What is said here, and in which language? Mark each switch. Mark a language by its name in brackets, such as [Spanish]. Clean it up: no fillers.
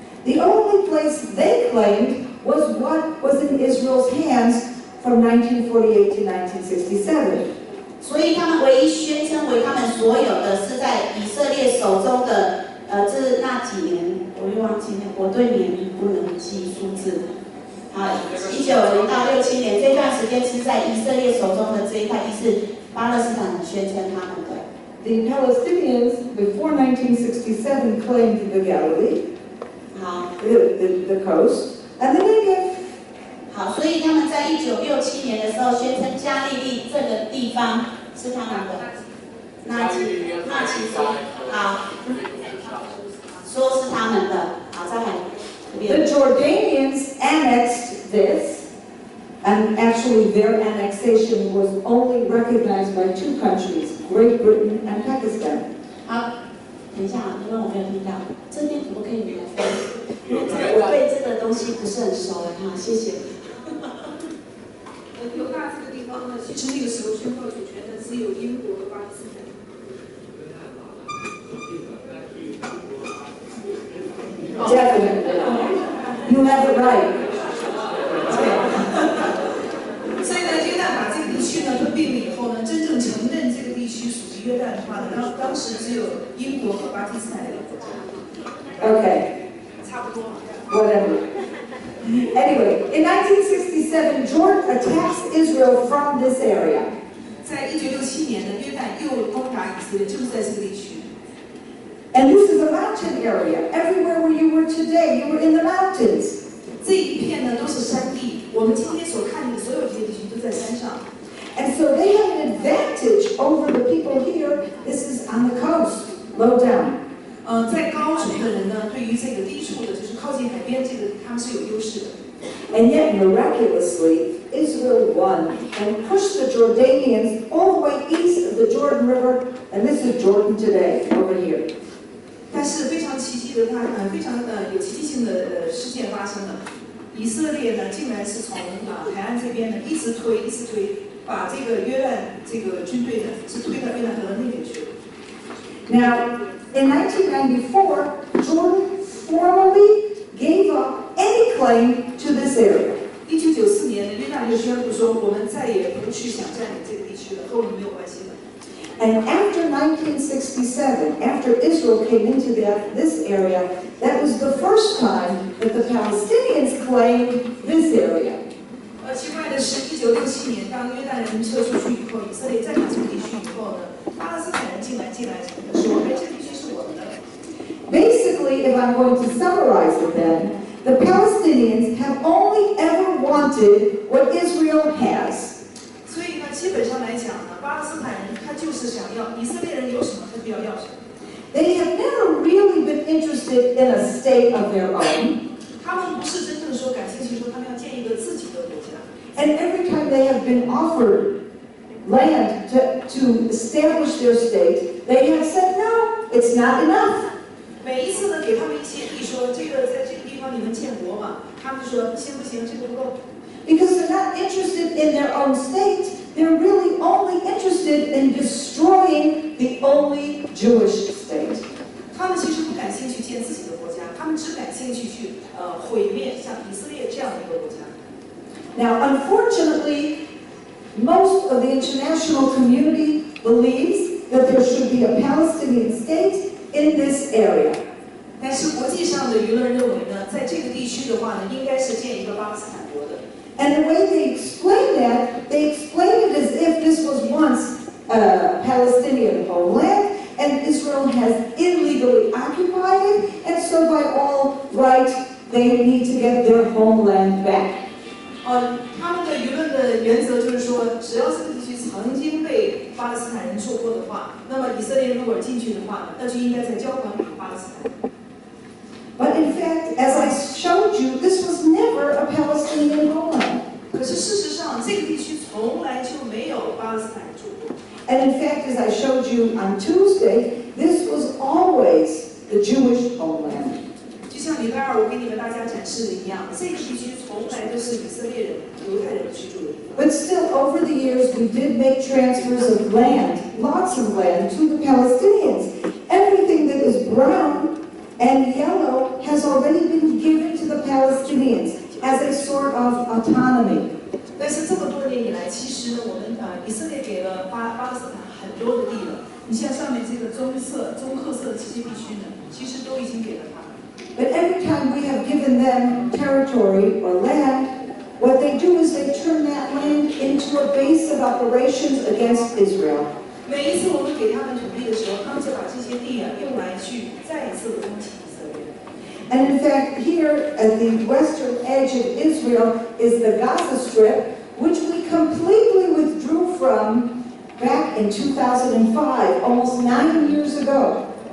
[English] The only place they claimed was what was in Israel's hands from 1948 to 1967. [Chinese] 所以他们唯一宣称为他们所有的是在以色列手中的，这那几年我又忘记了，我对年不能记数字。 19年到67年这段时间是在以色列手中的这一块地是巴勒斯坦人宣称他们的。 [English] The Palestinians, before 1967, claimed the Galilee, the coast, and the Negev. [Chinese] 所以他们在1967年的时候宣称加利利这个地方是他们的。那其实说是他们的。再来。 [English] The Jordanians annexed this, and actually their annexation was only recognized by 2 countries, Great Britain and Pakistan. [Chinese] 等一下，因为我没有听到，这边可不可以免费？因为我对这个东西不是很熟谢谢。犹大这个地方呢，其实那个时候宣告主权的只有英国和巴基斯坦。 [English] Definitely. You have it right. [Chinese] 所以呢，约旦把这个地区呢吞并了以后呢，真正承认这个地区属于约旦的话呢，当时只有英国和巴基斯坦2个国家。 [English] Okay. [Chinese] 差不多。 [English] Whatever. Anyway, in 1967, Jordan attacks Israel from this area. [Chinese] 在1967年呢，约旦又攻打以色列，就是在这个地区。 [English] And this is a mountain area. Everywhere where you were today, you were in the mountains. [Chinese] 这一片呢都是山地，我们今天所看的所有这些地区在山上。 [English] And so they have an advantage over the people here. This is on the coast, low down. [Chinese] 在高处的人呢，对于这个低处的，就是靠近海边这个，他们是有优势的。 [English] And yet, miraculously, Israel won and pushed the Jordanians all the way east of the Jordan River, and this is Jordan today, over here. [Chinese] 但是非常奇迹的，非常有奇迹性的事件发生了。以色列呢，竟然是从海岸这边呢一直推，把这个约旦这个军队呢是推到约旦河的那边去了。 [English] Now, in 1994, Jordan formally gave up any claim to this area. [Chinese] 1994年呢，约旦就宣布说，我们再也不去想占领这个地区了，和我们没有关系了。 [English] And after 1967, after Israel came into this area, that was the first time that the Palestinians claimed this area. [Chinese] 奇怪的是，1967年，当约旦人撤出去以后，以色列占领这个地区以后呢，巴勒斯坦人进来说，哎，这地区是我们的。 [English] Basically, if I'm going to summarize it then, the Palestinians have only ever wanted what Israel has. [Chinese] 所以呢，基本上来讲呢，巴勒斯坦人他就是想要以色列人有什么，他就要什么。 [English] They have never really been interested in a state of their own. [Chinese] 他们不是真正说感兴趣，说他们要建一个自己的国家。 [English] And every time they have been offered land to establish their state, they have said, no, it's not enough. [Chinese] 每一次呢，给他们一些地，说这个在这个地方你们建国嘛，他们就说不行，这个不够。 [English] Because they're not interested in their own state, they're really only interested in destroying the only Jewish state. [Chinese] 他们其实不感兴趣建自己的国家，他们只感兴趣去毁灭像以色列这样的一个国家。 [English] Now, unfortunately, most of the international community believes that there should be a Palestinian state in this area. [Chinese] 但是国际上的舆论认为呢，在这个地区的话呢，应该是建一个巴勒斯坦国的。 [English] And the way they explain that, they explain it as if this was once a Palestinian homeland, and Israel has illegally occupied it, and so by all right, they need to get their homeland back. [Chinese] 他们的舆论的原则就是说，只要这个地区曾经被巴勒斯坦人做过的话，那么以色列如果进去的话，那就应该再交还给巴勒斯坦。 [English] But in fact, as I showed you, this was never a Palestinian homeland. [Chinese] 可是事实上，这个地区从来就没有巴勒斯坦人住过。 [English] And in fact, as I showed you on Tuesday, this was always the Jewish homeland. [Chinese] 就像礼拜二我给你们大家展示的一样，这个地区从来都是以色列人、犹太人居住的地方。 [English] But still, over the years, we did make transfers of land, lots of land, to the Palestinians. Everything that is brown and yellow has already been given to the Palestinians as a sort of autonomy. [Chinese] 但是这么多年以来，其实呢，我们以色列给了巴勒斯坦很多的地了。你像上面这个棕褐色的这些地区呢，其实都已经给了他们。 [English] But every time we have given them territory or land, what they do is they turn that land into a base of operations against Israel. [Chinese] 每一次我们给他们土地的时候，他们就把这些地用来去再一次的攻击以色列。 [English] And in fact, here at the western edge of Israel is the Gaza Strip, which we completely withdrew from back in 2005, almost 9 years ago.